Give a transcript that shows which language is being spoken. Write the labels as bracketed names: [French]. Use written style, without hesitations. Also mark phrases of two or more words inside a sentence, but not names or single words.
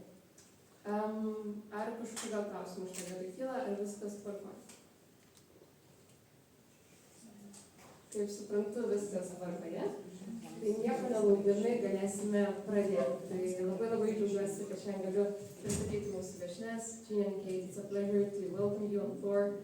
[Lithuanian] Ar kažkokių gal klausimų šitą vietą kyla, ar viskas tvarkoja? Kaip suprantu, viskas tvarkoje. Tai nieko nelaukdami galėsime pradėti. Tai labai džiaugiuosi, kad šiandien galiu pristatyti mūsų viešnes. [English] Jean and Kate, it's a pleasure to welcome you on board.